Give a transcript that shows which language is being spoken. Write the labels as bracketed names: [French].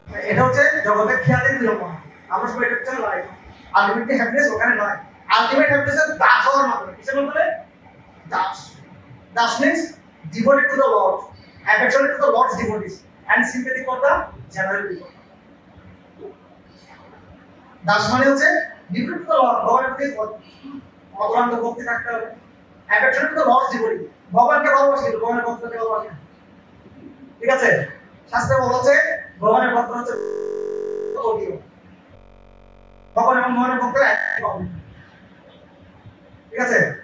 [Bangla] এটা হচ্ছে জগতের খেয়ালের বিড়ম্বনা। আমরা সবাই এটা হচ্ছে লাইফ, আলটিমেটলি হ্যাপিনেস ওখানে নয়। আলটিমেট হ্যাপিনেস দাস হওয়ার মাধ্যমে। কিসের মাধ্যমে? Das. [English] দাস means devoted to the Lord, affectionate to the Lord's devotees, and sympathetic for the general people. [Bangla] Das মানে হচ্ছে [English] devoted to the Lord, [Bangla] ভগবানের প্রতি অতলান্ত ভক্তি থাকতে হবে। [English] affectionate to the Lord's devotee, [Bangla] ভগবানকে ভালোবাসি, ভগবানের ভক্তকে ভালোবাসি, ঠিক আছে? শাস্ত্রে বলা হচ্ছে ভগবানের ভক্ত হচ্ছে ভগবান এবং ভগবানের ভক্তরা একই হবে, ঠিক আছে?